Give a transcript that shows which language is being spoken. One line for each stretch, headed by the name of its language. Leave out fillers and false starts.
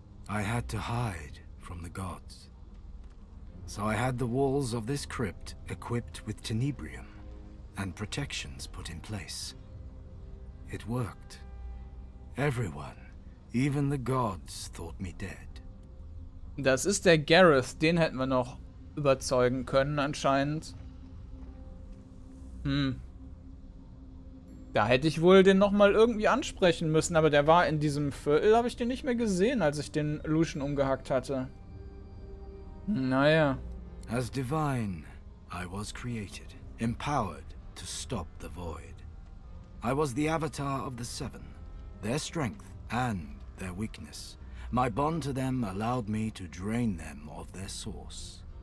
English: I had to hide from the gods. So I had the walls of this crypt equipped with tenebrium, and protections put in place. It worked. Everyone, even the gods, thought me dead.
German: Das ist der Gareth, den hätten wir noch überzeugen können anscheinend. Da hätte ich wohl den nochmal irgendwie ansprechen müssen, aber der war in diesem Viertel, habe ich den nicht mehr gesehen, als ich den Lucian umgehackt hatte. Naja.
English: As divine, I was created, empowered to stop the void. I was the avatar of the Seven, their strength and their weakness. My bond to them allowed me to drain them of their source.